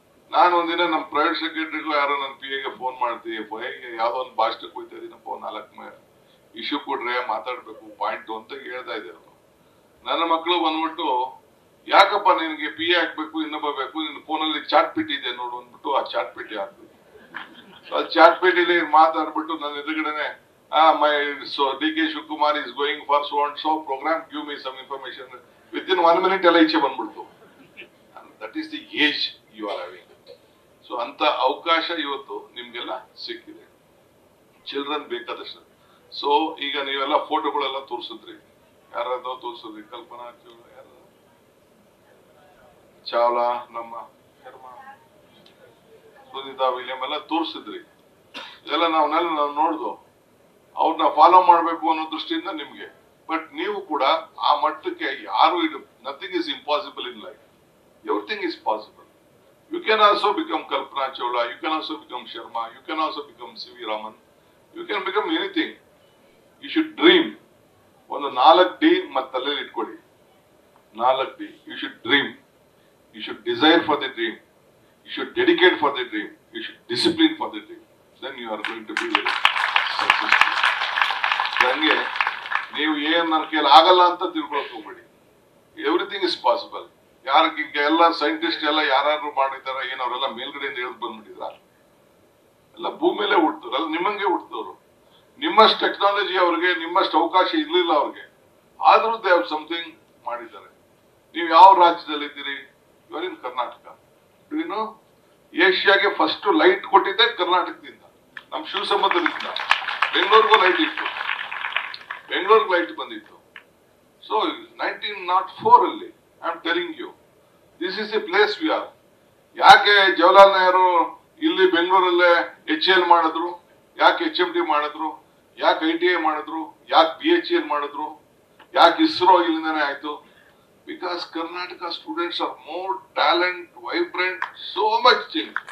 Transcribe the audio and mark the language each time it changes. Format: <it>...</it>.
<kn>ನಾನು ಒಂದಿನ ನಮ್ಮ ಪ್ರೈವೇಟ್ ಸೆಕ್ರೆಟರಿಗೂ ಯಾರೋ ನನ್ನ PA ಗೆ ಫೋನ್ ಮಾಡ್ತೀವಿ, ಯಾವ್ದೋ ಒಂದು ಭಾಷಣಕ್ಕೆ ಹೋಗ್ತಾ ಇದೀನಪ್ಪ, 4 ಇಶ್ಯೂ ಕೊಡ್ರೆ ಮಾತಾಡ್ಬೇಕು ಪಾಯಿಂಟ್ ಅಂತ ಹೇಳ್ತಾ ಇದ್ದೆ. ನನ್ನ ಮಕ್ಕಳು ಬಂದ್ಬಿಟ್ಟು, ಯಾಕಪ್ಪ ನಿನ್ಗೆ PA ಹಾಕ್ಬೇಕು, ಇನ್ನೊಬ್ಬ ಬೇಕು, ನಿನ್ನ ಫೋನಲ್ಲಿ ಚಾಟ್ ಪೀಟ್ ಇದೆ ನೋಡು ಅಂದ್ಬಿಟ್ಟು ಆ ಚಾಟ್ ಪೀಟಿ ಹಾಕ್ಬೇಕು. ಆ ಚಾಟ್ ಪೀಟಿಲಿ ಮಾತಾಡ್ಬಿಟ್ಟು ನನ್ನ ಎದುರುಗಡೆನೆ,</kn> <en>my DK Shivakumar is going for so and so program, give me some information. Within 1 minute</en> <kn>ಎಲ್ಲ ಈಚೆ ಬಂದ್ಬಿಡ್ತು.</kn> <en>That is the age you are having.</en> <kn>So ಅಂತ ಅವಕಾಶ ಇವತ್ತು ನಿಮ್ಗೆಲ್ಲ ಸಿಕ್ಕಿದೆ. ಚಿಲ್ಡ್ರನ್ ಬೇಕಾದಷ್ಟು. ಸೊ ಈಗ ನೀವೆಲ್ಲ ಫೋಟೋಗಳೆಲ್ಲ ತೋರಿಸಿದ್ರಿ, ಯಾರಾದ್ರೂ ತೋರಿಸಿದ್ರಿ, ಕಲ್ಪನಾ ಚಾವ್ಲಾ, ನಮ್ಮ ಸುನೀತಾ ವಿಲಿಯಂ ಎಲ್ಲ ತೋರಿಸಿದ್ರಿ. ಇದೆಲ್ಲ ನಾವು ನೋಡ್ದು, ಅವ್ರನ್ನ ಫಾಲೋ ಮಾಡ್ಬೇಕು ಅನ್ನೋ ದೃಷ್ಟಿಯಿಂದ ನಿಮ್ಗೆ.</kn> <en>but</en> <kn>ನೀವು ಕೂಡ ಆ ಮಟ್ಟಕ್ಕೆ ಯಾರು,</kn> <en>Nothing is impossible in life, everything is possible. You can also become Kalpana Chawla, you can also become Sharma, you can also become C.V. Raman, you can become anything. You should dream.</en> <kn>ಒಂದು 4D ಮತ್ತೆ ತಲೆಯಲ್ಲಿ ಇಟ್ಕೊಳ್ಳಿ, 4D.</kn> <en>You should dream, you should desire for the dream, you should dedicate for the dream, you should discipline for the dream. Then you are going to be very successful.</en> <kn>ಹಂಗೆ ನೀವು ಏನ್ ನನ್ನ ಕೈಯಲ್ಲಿ ಆಗಲ್ಲ ಅಂತ ತಿಳ್ಕೊಳಕ್ ಹೋಗ್ಬೇಡಿ.</kn> <en>Everything is possible.</en> <kn>ಯಾರಿಗೆ ಎಲ್ಲ ಸೈಂಟಿಸ್ಟ್ ಎಲ್ಲ ಯಾರು ಮಾಡಿದಾರ, ಏನ್ ಅವರೆಲ್ಲ ಮೇಲ್ಗಡೆಯಿಂದ ಇಳಿದು ಬಂದ್ಬಿಟ್ಟಿದ್ರ? ಎಲ್ಲ ಭೂಮಿಯಲ್ಲೇ ಹುಡ್ತವ್ರು, ಎಲ್ಲ ನಿಮ್ಮಂಗೆ ಹುಡ್ತವ್ರು. ನಿಮ್ಮಷ್ಟು ಟೆಕ್ನಾಲಜಿ ಅವ್ರಿಗೆ, ನಿಮ್ಮಷ್ಟು ಅವಕಾಶ ಇರ್ಲಿಲ್ಲ ಅವ್ರಿಗೆ, ಆದ್ರೂ</kn> <en>they have something</en> <kn>ಮಾಡಿದ್ದಾರೆ. ನೀವು ಯಾವ ರಾಜ್ಯದಲ್ಲಿ ಇದ್ದೀರಿ?</kn> <en>You are in Karnataka.</en> <kn>ಏನು ಏಷ್ಯಾಗೆ ಫಸ್ಟ್ ಲೈಟ್ ಕೊಟ್ಟಿದ್ದೆ ಕರ್ನಾಟಕದಿಂದ, ನಮ್ ಶಿವಸಮುದ್ರದಿಂದ. ಬೆಂಗಳೂರಿಗೂ ಲೈಟ್ ಇತ್ತು, ಬೆಂಗಳೂರಿಗೆ ಲೈಟ್ ಬಂದಿತ್ತು.</kn> <en>so 1904</en> <kn>ಅಲ್ಲಿ</kn> <en>I am telling you, this is a place we are.</en> <kn>ಯಾಕೆ ಜವಾಹರ್ಲಾಲ್ ನೆಹರು ಇಲ್ಲಿ ಬೆಂಗಳೂರಲ್ಲೇ HAL ಮಾಡಿದ್ರು? ಯಾಕೆ HMD ಮಾಡಿದ್ರು? ಯಾಕೆ ITI ಮಾಡಿದ್ರು? ಯಾಕೆ BHEL ಮಾಡಿದ್ರು? ಯಾಕೆ ISRO ಇಲ್ಲಿಂದಾನೆ ಆಯ್ತು?</kn> <en>Because Karnataka students are more talent, vibrant, so much thing.</en>